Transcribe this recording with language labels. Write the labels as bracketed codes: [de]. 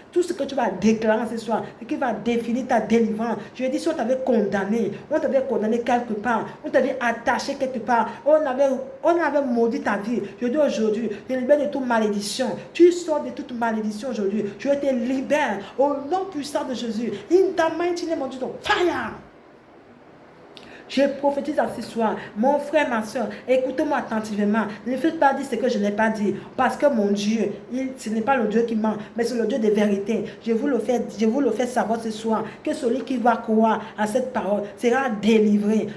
[fr] Tout ce que tu vas déclarer ce soir, c'est qui va définir ta délivrance. Je dis, si on t'avait condamné quelque part, on t'avait attaché quelque part, on avait maudit ta vie. Je dis aujourd'hui, je libère de toute malédiction. Tu sors de toute malédiction aujourd'hui. Je te libère au nom puissant de Jésus. [en] In the mighty name of Jesus, fire! [fr] Je prophétise à ce soir, mon frère, ma soeur, écoutez-moi attentivement. Ne faites pas dire ce que je n'ai pas dit. Parce que mon Dieu, ce n'est pas le Dieu qui ment, mais c'est le Dieu de vérité. Je vous le fais savoir ce soir, que celui qui va croire à cette parole sera délivré.